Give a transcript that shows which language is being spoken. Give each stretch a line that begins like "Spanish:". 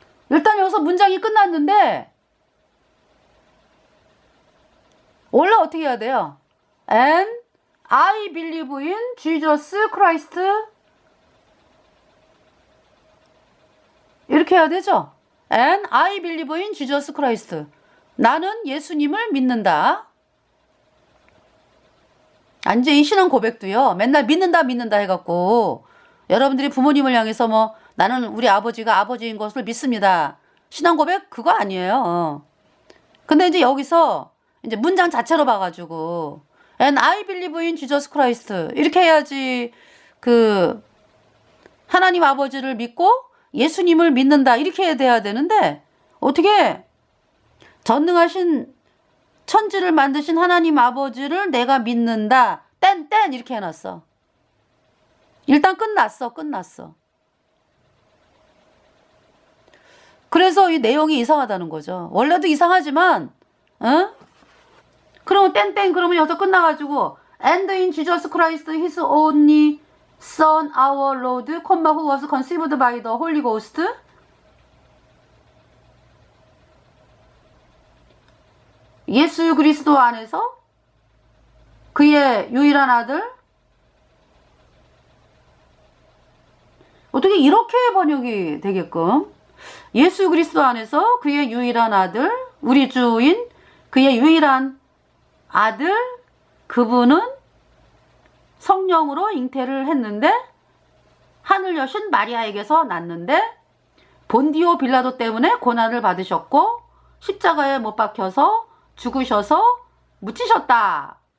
Korean: 일단 여기서 문장이 끝났는데 원래 어떻게 해야 돼요?
English: And I believe in Jesus Christ
Korean: 이렇게 해야 되죠?
English: And I believe in Jesus Christ.
Korean: 나는 예수님을 믿는다. 이제 이 신앙 고백도요. 맨날 믿는다 해갖고 여러분들이 부모님을 향해서 뭐 나는 우리 아버지가 아버지인 것을 믿습니다. 신앙 고백 그거 아니에요. 근데 이제 여기서 이제 문장 자체로 봐가지고
English: And I believe in Jesus Christ
Korean: 이렇게 해야지 그 하나님 아버지를 믿고 예수님을 믿는다 이렇게 돼야 되는데 어떻게 전능하신 천지를 만드신 하나님 아버지를 내가 믿는다 땐 이렇게 해놨어. 일단 끝났어. 그래서 이 내용이 이상하다는 거죠. 원래도 이상하지만 그러면 땡 그러면 여기서 끝나가지고
English: And in Jesus Christ His only Son our Lord, who was conceived by the Holy Ghost.
Korean: 예수 그리스도 안에서 그의 유일한 아들. 어떻게 이렇게 번역이 되게끔 예수 그리스도 안에서 그의 유일한 아들, 우리 주인 그의 유일한 아들, 그분은 성령으로 잉태를 했는데 하늘 여신 마리아에게서 났는데 본디오 빌라도 때문에 고난을 받으셨고 십자가에 못 박혀서 죽으셔서 묻히셨다.